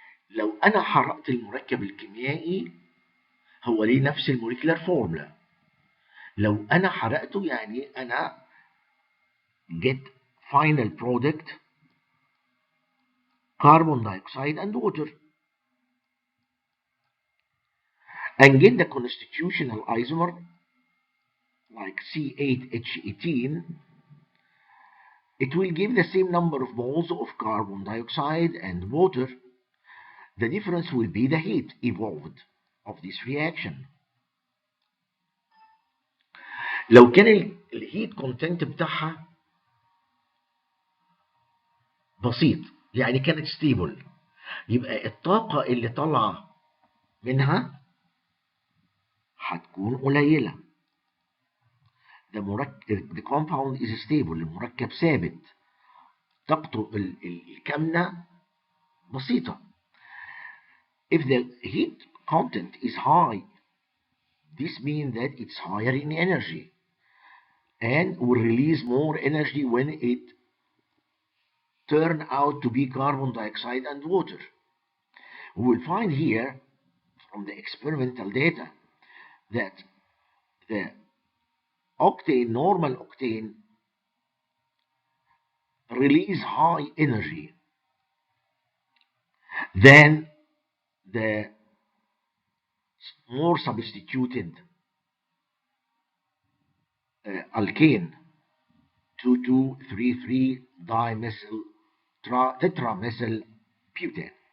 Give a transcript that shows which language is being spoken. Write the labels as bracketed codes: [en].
[ar] لو أنا حرقت المركب الكيميائي هو ليه نفس الموليكولار فورمولا. لو أنا حرقته يعني أنا [en] get final product carbon dioxide and water. And get the constitutional isomer like C8H18, it will give the same number of moles of carbon dioxide and water. The difference will be the heat evolved of this reaction. [ar] لو كان الهيت كونتنت بتاعها بسيط يعني كانت ستيبل يبقى الطاقة اللي طالعة منها هتكون قليلة. [en] The compound is stable. [ar] المركب ثابت طاقته الكامنة بسيطة. [en] If the heat content is high, this means that it's higher in energy and will release more energy when it turn out to be carbon dioxide and water. We will find here from the experimental data that the octane, normal octane, release high energy than the more substituted alkane 2233 dimethyl tetramethyl butane.